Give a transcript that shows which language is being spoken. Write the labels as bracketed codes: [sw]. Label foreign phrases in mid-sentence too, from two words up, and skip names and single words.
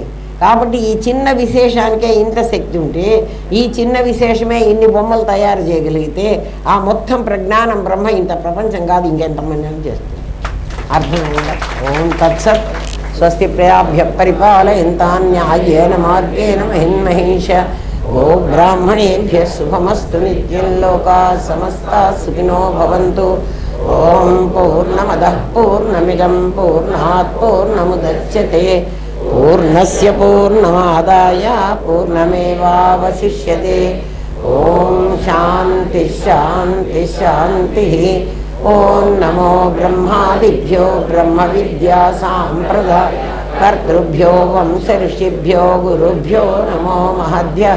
[te] కాబట్టి ఈ చిన్న విశేషానికే ఇంత శక్తి ఉంటే, ఈ చిన్న విశేషమే ఇన్ని బొమ్మలు తయారు చేయగలిగితే, ఆ మొత్తం ప్రజ్ఞానం బ్రహ్మ ఇంత ప్రపంచం కాదు ఇంకెంతమంది చేస్తుంది. అర్థమైందా? [sa] ఓం తత్సత్. స్వస్తి ప్రయాభ్య పరిపాలయంతాన్యాయేన మార్గేణ మహిన్మహేష. గో బ్రాహ్మణేభ్య శుభమస్తు. నిత్యం లోకా సమస్తా సుఖినో భవంతు. ఓం పూర్ణమదః పూర్ణమిదం పూర్ణాత్ పూర్ణముదచ్యతే. పూర్ణస్య పూర్ణమాదాయ పూర్ణమేవావశిష్యతే. ఓం శాంతి శాంతి శాంతి. ఓం నమో బ్రహ్మాదిభ్యో బ్రహ్మ విద్యా సాంప్రదాయ కర్తృభ్యో వంశ ఋషిభ్యో గురుభ్యో నమో మహద్భ్యః.